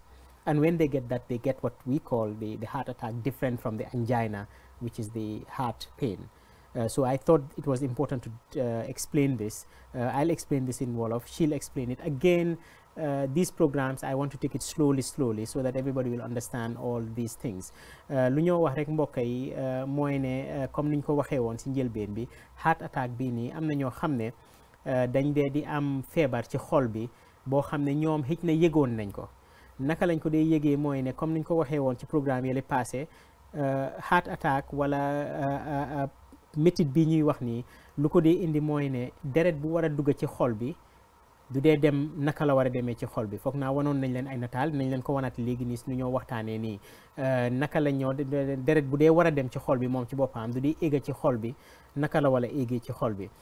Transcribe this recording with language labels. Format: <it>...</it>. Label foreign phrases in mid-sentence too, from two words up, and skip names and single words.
<en>And when they get that, they get what we call the heart attack, different from the angina, which is the heart pain. So I thought it was important to explain this. I'll explain this in Wolof. She'll explain it. Again, these programs, I want to take it slowly, so that everybody will understand all these things.</en> <wo>Lu ñoo wax rek mbokk yi mooy ne comme niñ ko waxee woon ci njëlbeen bi,</wo> <en>heart attack</en> <wo>bii nii am na ñoo xam ne dañ dee di am feebar ci xol bi boo xam ne ñoom xëj na yëgoon nañ ko. Naka lañ ko dee yëgee mooy ne comme niñ ko waxee woon ci programme yële passé,</wo> <en>heart attack</en> <wo>wala métit bi ñuy wax nii lu ko dee indi mooy ne deret bu war a dugg ci xol bi du dee dem naka la war a demee ci xol bi. Foog naa wanoon nañ leen ay nataal, nañ leen ko wanaat léegi nii su ñoo waxtaanee nii naka la ñoo deret bu dee war a dem ci xol bi moom ci boppam du dee éega ci xol bi, naka la wala éegee ci xol bi.</wo>